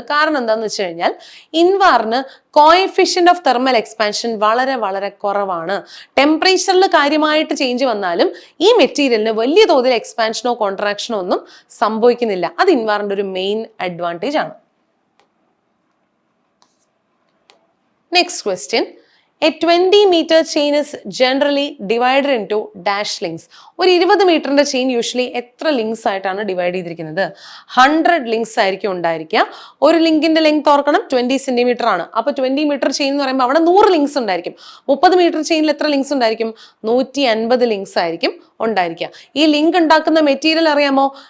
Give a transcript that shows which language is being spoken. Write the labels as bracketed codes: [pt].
[ml] കാരണം എന്താണെന്ന് വെച്ച് കഴിഞ്ഞാൽ ഇൻവാറിന് കോഎഫിഷ്യന്റ് ഓഫ് തെർമൽ എക്സ്പാൻഷൻ വളരെ വളരെ കുറവാണ്. ടെമ്പറേച്ചറിൽ കാര്യമായിട്ട് ചേഞ്ച് വന്നാലും ഈ മെറ്റീരിയലിന് വലിയ തോതിൽ എക്സ്പാൻഷനോ കോൺട്രാക്ഷനോ ഒന്നും സംഭവിക്കുന്നില്ല. അത് ഇൻവാറിന്റെ ഒരു മെയിൻ അഡ്വാൻറ്റേജ് ആണ്. [en] Next question, A 20-meter chain is generally divided into dash links. [ml] ഒരു 20 മീറ്ററിന്റെ ചെയിൻ യൂഷ്വലി എത്ര ലിങ്ക്സ് ആയിട്ടാണ് ഡിവൈഡ് ചെയ്തിരിക്കുന്നത്? 100 ലിങ്ക്സ് ആയിരിക്കും ഉണ്ടായിരിക്കുക. ഒരു ലിങ്കിന്റെ ലെങ്ത് ഓർക്കണം 20 സെന്റിമീറ്റർ ആണ്. അപ്പൊ 20 മീറ്റർ ചെയിൻ എന്ന് പറയുമ്പോൾ അവിടെ 100 ലിങ്ക്സ് ഉണ്ടായിരിക്കും. 30 മീറ്റർ ചെയിനിൽ എത്ര ലിങ്ക്സ് ഉണ്ടായിരിക്കും? 150 ലിങ്ക്സ് ആയിരിക്കും ഉണ്ടായിരിക്കുക. ഈ ലിങ്ക് ഉണ്ടാക്കുന്ന മെറ്റീരിയൽ അറിയാമോ?